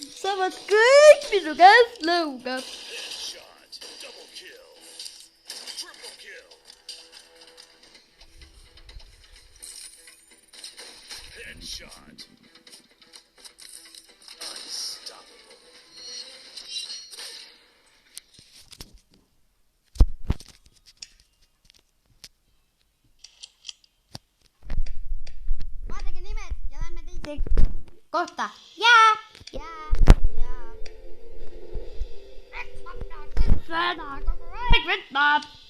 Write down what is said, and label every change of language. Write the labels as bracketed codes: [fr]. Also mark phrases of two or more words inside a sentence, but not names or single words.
[et] saavad kõik minu käest lõuga. [en] Shot. Double kill. Triple kill. Headshot. Unstoppable. [et] Vaadake nimed ja lähme teise kohta. Seda kogu aeg võtab.